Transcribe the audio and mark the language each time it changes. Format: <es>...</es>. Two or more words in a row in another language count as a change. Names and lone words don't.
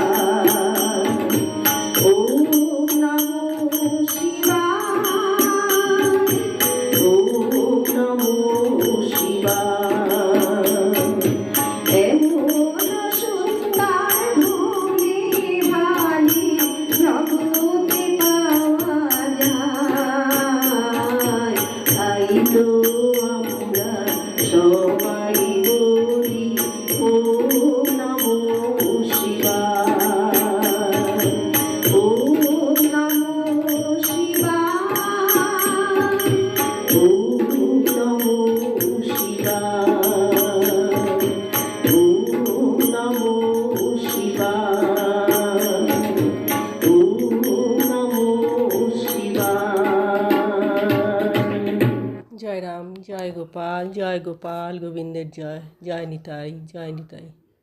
<sa>ওম নমো শিবায়, ওম নমো শিবায়।</sa> <bn>এমন সুন্দর ভোলে ভালে জগতে পাওয়া যায়, তাই তো আমরা সবাই বলি</bn> <sa>ওম নমো শিবায়, ওম নমো শিবায়, ওম নমো শিবায়, ওম নমো শিবায়, ওম নমো শিবায়।</sa> <bn>জয় রাম, জয় গোপাল, গোবিন্দের জয়, জয় নিতাই, জয় নিতাই।</bn>